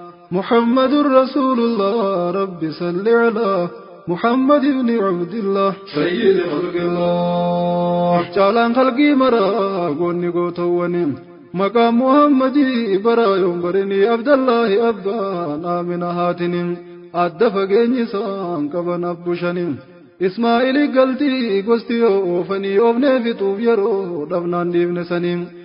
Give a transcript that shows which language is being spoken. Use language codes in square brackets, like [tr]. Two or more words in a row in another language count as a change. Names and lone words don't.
[ar] محمد رسول الله، رب صل على محمد بن عبد الله، سيد خلق الله. [om] Caalaan khalqii maraa goonni gootawwaniin. Maqaan Muhammadii bara yoon barinii Abdallahi abbaan Aamina haatiniin. Adda fageenyi isaan qaban abbushaniin. Ismaa'il galtii gosti yoo oofanii oofnee fixuuf yeroo dhabnaan dhiifne saniin.